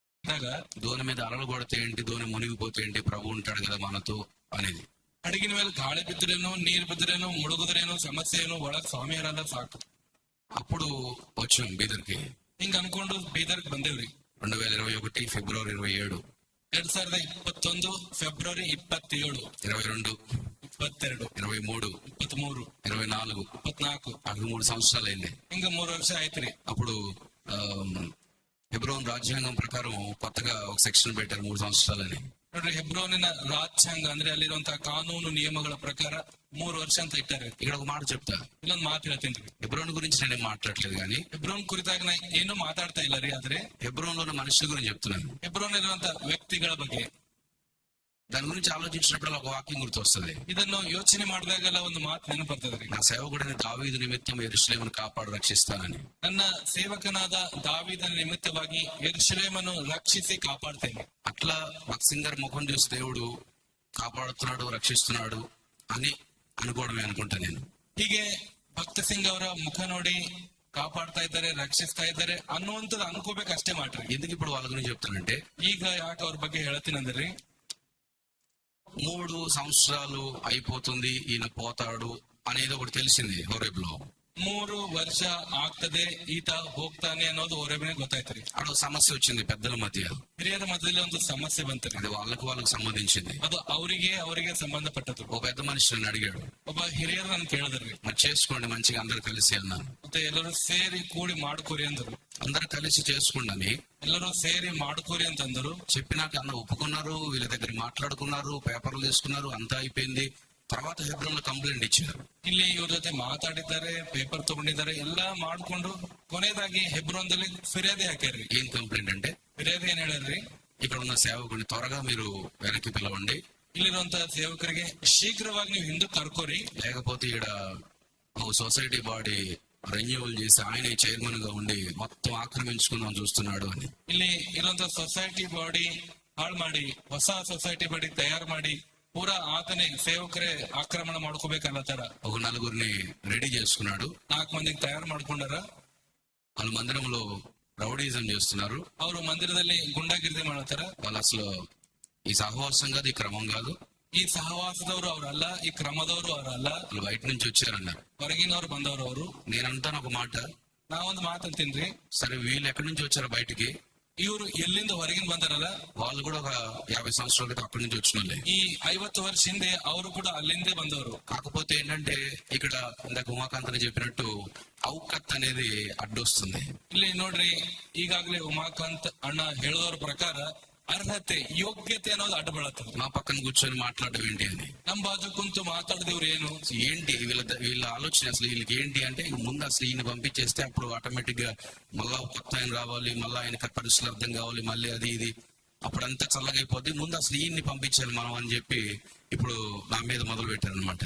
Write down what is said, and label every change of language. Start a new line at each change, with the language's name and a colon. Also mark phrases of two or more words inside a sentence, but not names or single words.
Kannada: అడిగిದಾಗ
Telugu: దోణి మీద అలలు కొడితే ఏంటి, దోణి మునిగిపోతే ఏంటి, ప్రభు ఉంటాడు కదా మనతో అనేది.
Kannada: ಹಡಗಿನ ಮೇಲೆ ಗಾಳಿ ಬಿದ್ದರೇನು, ನೀರು ಬಿದ್ದರೇನು, ಮುಳುಗುದ್ರೇನು, ಸಮಸ್ಯೆ ಏನು, ಒಳಗ್ ಸ್ವಾಮಿ ಇರಲ್ಲ ಸಾಕು.
Telugu: అప్పుడు వచ్చాం బీదర్కి.
Kannada: ಹಿಂಗ ಅನ್ಕೊಂಡು ಬೀದರ್ಗೆ ಬಂದೇವ್ರಿ.
Telugu: 2021 ఫిబ్రవరి 27, 2021 ఫిబ్రవరి 27, 22, 22, 23, 23, 24, 24 3 సంవత్సరాలు అయింది.
Kannada: ಹಿಂಗ 3 ವರ್ಷ ಆಯ್ತ್ರಿ.
Telugu: అప్పుడు హెబ్రోన్ రాజ్యాంగం ప్రకారం కొత్తగా ఒక సెక్షన్ పెట్టారు 3 సంవత్సరాలని.
Kannada: ನೋಡ್ರಿ, ಹೆಬ್ರೋನಿನ ರಾಜ್ಯಾಂಗ ಅಂದ್ರೆ ಅಲ್ಲಿರುವಂತಹ ಕಾನೂನು ನಿಯಮಗಳ ಪ್ರಕಾರ 3 ವರ್ಷ ಅಂತ ಇಟ್ಟಾರೆ.
Telugu: ఇక్కడ ఒక మాట చెప్తా,
Kannada: ಇಲ್ಲೊಂದು ಮಾತು ಹೇಳ್ತೀನಿ.
Telugu: హెబ్రోన్ గురించి నేను మాట్లాడలేదు కానీ,
Kannada: ಹೆಬ್ರೋನ್ ಕುರಿತಾಗಿ ನಾ ಏನು ಮಾತಾಡ್ತಾ ಇಲ್ಲ ರೀ, ಆದ್ರೆ
Telugu: హెబ్రోన్ లో ఉన్న మనుషుల గురించి చెప్తున్నాను.
Kannada: ಹೆಬ್ರೋನ್ ಇರುವಂತ ವ್ಯಕ್ತಿಗಳ ಬಗ್ಗೆ.
Telugu: దాని గురించి ఆలోచించినప్పుడు ఒక వాక్యం గుర్తొస్తుంది.
Kannada: ಇದನ್ನು ಯೋಚನೆ ಮಾಡಿದಾಗೆಲ್ಲ ಒಂದು ಮಾತು ನೆನಪು ಬರ್ತದೆ.
Telugu: నా సేవకుడైన దావీదు నిమిత్తం యెరూషలేమును కాపాడు రక్షిస్తానని.
Kannada: ನನ್ನ ಸೇವಕನಾದ ದಾವೀದನ ನಿಮಿತ್ತವಾಗಿ ಯೆರೂಷಲೇಮನ್ನು ರಕ್ಷಿಸಿ ಕಾಪಾಡ್ತೇನೆ.
Telugu: అట్లా భక్సింగర్ ముఖం చూసి దేవుడు కాపాడుతున్నాడు, రక్షిస్తున్నాడు అని అనుకోవడమే అనుకుంటా నేను.
Kannada: ಹೀಗೆ ಭಕ್ತ ಸಿಂಗ್ ಅವರ ಮುಖ ನೋಡಿ ಕಾಪಾಡ್ತಾ ಇದ್ದಾರೆ, ರಕ್ಷಿಸ್ತಾ ಇದ್ದಾರೆ ಅನ್ನುವಂಥದ್ದು ಅನ್ಕೋಬೇಕಷ್ಟೇ ಮಾಡ್ರಿ.
Telugu: ఎందుకు ఇప్పుడు వాళ్ళ గురించి చెప్తానంటే,
Kannada: ಈಗ ಯಾಕೆ ಅವ್ರ ಬಗ್ಗೆ ಹೇಳ್ತೀನಂದ್ರಿ,
Telugu: 3 సంవత్సరాలు అయిపోతుంది ఈయన పోతాడు అనేది ఒకటి తెలిసింది హోరేబ్లో.
Kannada: 3 ವರ್ಷ ಆಗ್ತದೆ ಈತ ಹೋಗ್ತಾನೆ ಅನ್ನೋದು ಹೊರಬಿನೇ ಗೊತ್ತಾಯ್ತರಿ.
Telugu: అక్కడ సమస్య వచ్చింది పెద్దల మధ్య.
Kannada: ಹಿರಿಯರ ಮಧ್ಯದಲ್ಲಿ ಒಂದು ಸಮಸ್ಯೆ ಬಂತರಿ.
Telugu: అది వాళ్ళకు సంబంధించింది.
Kannada: ಅದು ಅವರಿಗೆ ಸಂಬಂಧಪಟ್ಟದ್ದು.
Telugu: ఓ పెద్ద మనిషి నన్ను అడిగాడు,
Kannada: ಒಬ್ಬ ಹಿರಿಯರು ನನ್ ಕೇಳಿದ್ರಿ,
Telugu: మరి చేసుకోండి మంచిగా అందరు కలిసి అన్నాను.
Kannada: ಮತ್ತೆ ಎಲ್ಲರೂ ಸೇರಿ ಕೂಡಿ ಮಾಡ್ಕೋರಿ ಅಂದರು.
Telugu: అందరు కలిసి చేసుకోండి,
Kannada: ಎಲ್ಲರೂ ಸೇರಿ ಮಾಡ್ಕೋರಿ ಅಂತಂದರು.
Telugu: చెప్పినాక అన్న ఒప్పుకున్నారు, వీళ్ళ దగ్గర మాట్లాడుకున్నారు, పేపర్లు తీసుకున్నారు, అంతా అయిపోయింది. తర్వాత హెబ్రోన్ లో కంప్లైంట్ ఇచ్చారు.
Kannada: ಇಲ್ಲಿ ಇವ್ರ ಜೊತೆ ಮಾತಾಡಿದ್ದಾರೆ, ಪೇಪರ್ ತಗೊಂಡಿದ್ದಾರೆ, ಎಲ್ಲಾ ಮಾಡ್ಕೊಂಡು ಕೊನೆಯದಾಗಿ ಹೆಬ್ರೋನ್ದಲ್ಲಿ ಫಿರ್ಯಾದಿ ಹಾಕ್ಯಾರ್ರಿ.
Telugu: ఏం కంప్లైంట్ అంటే,
Kannada: ಫಿರ್ಯಾದಿ ಏನ್ ಹೇಳ್ರಿ,
Telugu: ఇక్కడ ఉన్న సేవకుని త్వరగా మీరు వెనక్కి పిలవండి,
Kannada: ಇಲ್ಲಿರುವಂತ ಸೇವಕರಿಗೆ ಶೀಘ್ರವಾಗಿ ನೀವು ಹಿಂದಕ್ಕೆ ಕರ್ಕೋರಿ,
Telugu: లేకపోతే ఇక్కడ
English: society body renewal
Telugu: చేసి ఆయన చైర్మన్ గా ఉండి మొత్తం ఆక్రమించుకుందాం చూస్తున్నాడు అని.
Kannada: ಇಲ್ಲಿ ಇರುವಂತ
English: society body
Kannada: ಹಾಳು ಮಾಡಿ ಹೊಸ
English: society body
Kannada: ತಯಾರು ಮಾಡಿ ಪೂರಾ ಆತನೇ ಸೇವಕರೇ ಆಕ್ರಮಣ ಮಾಡ್ಕೋಬೇಕಲ್ಲತ್ತಾರ.
Telugu: ఒక 4 రెడీ చేసుకున్నాడు.
Kannada: 4 ಮಂದಿಗೆ ತಯಾರು ಮಾಡ್ಕೊಂಡಾರ.
Telugu: వాళ్ళు మందిరంలో రౌడీజం చేస్తున్నారు.
Kannada: ಅವರು ಮಂದಿರದಲ್ಲಿ ಗುಂಡಾಗಿರ್ದಿ ಮಾಡತ್ತಾರ.
Telugu: వాళ్ళు అసలు ఈ సహవాసం కాదు, ఈ క్రమం కాదు,
Kannada: ಈ ಸಹವಾಸದವರು ಅವರಲ್ಲ, ಈ ಕ್ರಮದವರು ಅವರಲ್ಲ,
Telugu: వాళ్ళు బయట నుంచి వచ్చారన్నారు.
Kannada: ಹೊರಗಿನವ್ರು ಬಂದವರು ಅವರು.
Telugu: నేనంటాను ఒక మాట,
Kannada: ನಾವೊಂದು ಮಾತಂತೀನ್ರಿ,
Telugu: సరే వీళ్ళు ఎక్కడి నుంచి వచ్చారు బయటికి,
Kannada: ಇವರು ಎಲ್ಲಿಂದ ಹೊರಗಿನ ಬಂದಾರಲ್ಲ,
Telugu: వాళ్ళు కూడా ఒక 50 సంవత్సరాల క్రితం అక్కడి నుంచి వచ్చిన వాళ్ళే.
Kannada: ಈ 50 ವರ್ಷ ಹಿಂದೆ ಅವರು ಕೂಡ ಅಲ್ಲಿಂದೇ ಬಂದವರು.
Telugu: కాకపోతే ఏంటంటే ఇక్కడ ఇందాక ఉమాకాంత్ అని చెప్పినట్టు ఔకత్ అనేది అడ్డొస్తుంది.
Kannada: ಇಲ್ಲಿ ನೋಡ್ರಿ, ಈಗಾಗಲೇ ಉಮಾಕಾಂತ್ ಅಣ್ಣ ಹೇಳೋದ್ರ ಪ್ರಕಾರ ಅರ್ಹತೆ, ಯೋಗ್ಯತೆ ಅನ್ನೋದು ಅಡ್ಡ ಬೀಳತ್ತದ.
Telugu: మా పక్కన కూర్చొని మాట్లాడడం ఏంటి అని,
Kannada: ನಮ್ ಬಾಜು ಕುಂತು ಮಾತಾಡಿದವ್ರು ಏನು
Telugu: ఏంటి వీళ్ళ ఆలోచన, అసలు వీళ్ళకి ఏంటి అంటే, ముందు అసలు ఈయన పంపించేస్తే అప్పుడు ఆటోమేటిక్ గా మళ్ళా కొత్త ఆయన రావాలి, మళ్ళీ ఆయన పరిస్థితులు అర్థం కావాలి, మళ్ళీ అది ఇది అప్పుడంతా చల్లగైపోద్ది, ముందు అసలు ఈయన్ని పంపించాలి మనం అని చెప్పి ఇప్పుడు నా మీద మొదలు పెట్టారు అనమాట.